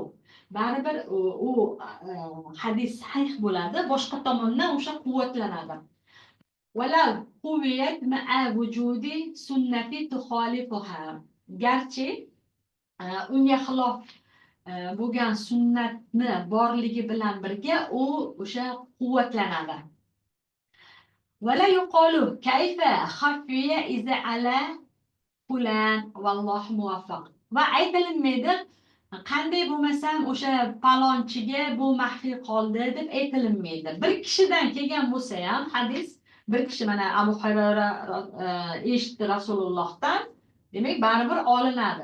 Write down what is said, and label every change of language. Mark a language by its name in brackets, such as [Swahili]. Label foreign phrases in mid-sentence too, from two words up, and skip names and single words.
[Uzbek] Baribir u hadis sahih bo'ladi, boshqa tomondan o'sha quvvatlanadi. [Arabic] ولو قويت مع وجود سنة تخالفها. [Uzbek] Garchi unga xilof bo'lgan sunnatni borligi bilan birga u o'sha quvvatlanadi. [Arabic] ولا يقال كيف خفي هذا على فلان والله الموفق. [Uzbek] Va aytilinmaydi qanday bo'lmasam o'sha palonchiga bu maxfiy qoldi deb aytilinmaydi. Bir kishidan kelgan bo'lsa ham hadis, bir kishi mana Abu Hurayra eshitdi Rasulullohdan, demak baribir olinadi.